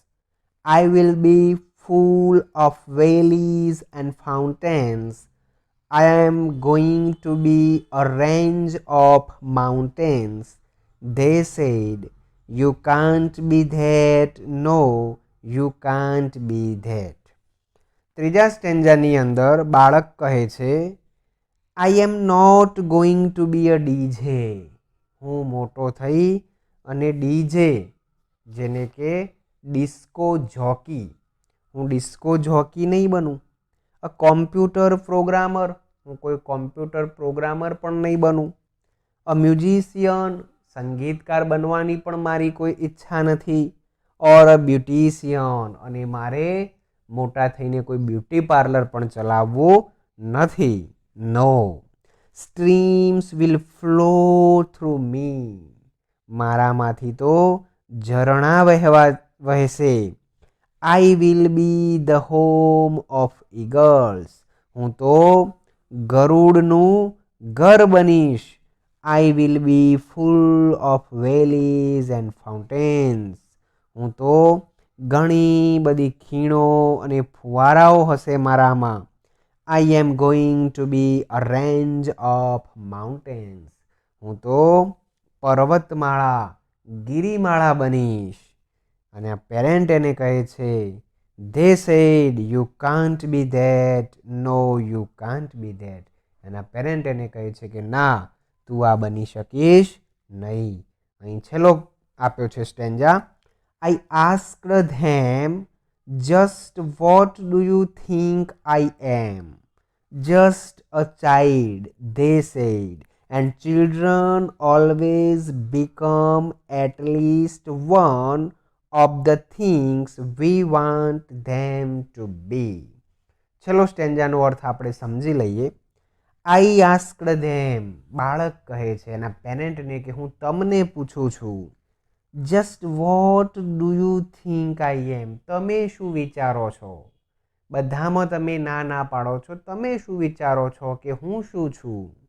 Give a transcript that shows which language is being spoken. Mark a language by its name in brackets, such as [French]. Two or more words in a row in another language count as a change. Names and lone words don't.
[English] I will be full of valleys and fountains. I am going to be a range of mountains. They said, you can't be that. No, you can't be that. [Gujarati] ત્રીજા સ્ટેન્જાની અંદર બાળક કહે છે, [English] I am not going to be a DJ. [Gujarati] હું મોટો થઈ અને ડીજે, જેને કે [English] disco jockey, [Gujarati] હું [English] disco jockey [Gujarati] નહીં બનું. [English] a computer programmer, [Gujarati] હું કોઈ [English] computer programmer [Gujarati] પણ નહીં બનું. [English] a musician, [Gujarati] સંગીતકાર બનવાની પણ મારી કોઈ ઈચ્છા નથી. [English] or a beautician, [Gujarati] અને મારે મોટા થઈને કોઈ [English] beauty parlor [Gujarati] પણ ચલાવવું નથી. [English] No, streams will flow through me. [Gujarati] મારામાંથી તો ઝરણા વહેશે. [English] I will be the home of eagles. [Gujarati] હું તો ગરુડનું ઘર બનીશ. [English] I will be full of valleys and fountains. [Gujarati] હું તો ઘણી બધી ખીણો અને ફુવારાઓ હશે મારામાં. [English] I am going to be a range of mountains. [Gujarati] હું તો પર્વતમાળા, ગિરિમાળા બનીશ. અને આ પેરેન્ટ એને કહે છે, [English] they said you can't be that. No, you can't be that. [Gujarati] અને આ પેરેન્ટ એને કહે છે કે ના, તું આ બની શકીશ નહીં. અહીં છેલ્લો આપ્યો છે સ્ટેન્જા, [English] I asked them, just what do you think I am? Just a child, they said. And children always become at least one of the things we want them to be. [Gujarati] ચલો સ્ટેન્જાનો અર્થ આપણે સમજી લઈએ. [English] I asked them, [Gujarati] બાળક કહે છે એના પેરેન્ટને કે હું તમને પૂછું છું. [English] Just what do you think I am, [Gujarati] તમે શું વિચારો છો? બધામાં તમે ના ના પાડો છો, તમે શું વિચારો છો કે હું શું છું?